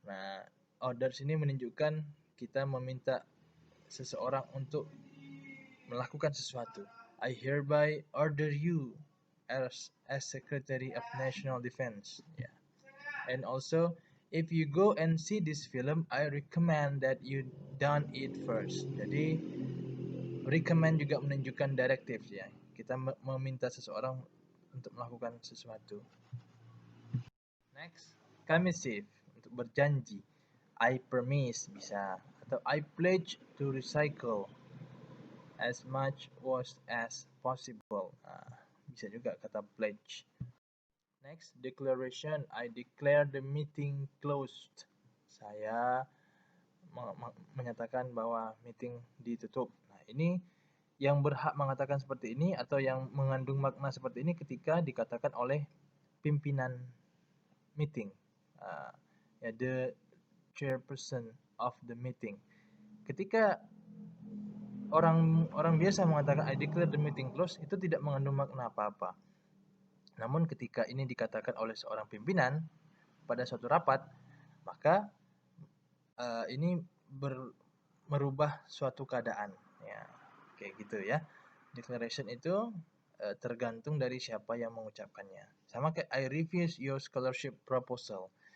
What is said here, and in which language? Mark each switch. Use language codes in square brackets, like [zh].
[id] Nah, order sini menunjukkan kita meminta seseorang untuk melakukan sesuatu. [en] I hereby order you as Secretary of National Defense. Yeah. And also, if you go and see this film, I recommend that you done it first. [id] Jadi, recommend juga menunjukkan directives ya. Kita meminta seseorang untuk melakukan sesuatu. [en] Next, [id] commissive, untuk berjanji. [en] I promise [id] bisa, atau [en] I pledge to recycle as much waste as possible. [id] Bisa juga kata pledge. [en] Next, [id] declaration. [en] I declare the meeting closed. [id] Saya menyatakan bahwa meeting ditutup. Nah, ini yang berhak mengatakan seperti ini atau yang mengandung makna seperti ini ketika dikatakan oleh pimpinan meeting. [en] The chairperson of the meeting. [id] Ketika orang biasa mengatakan [en] I declare the meeting closed [id] itu tidak mengandung makna apa-apa. Namun ketika ini dikatakan oleh seorang pimpinan pada suatu rapat, maka ini merubah suatu keadaan. Ya, kayak gitu ya. Declaration itu tergantung dari siapa yang mengucapkannya. Sama kayak [en] I refuse your scholarship proposal.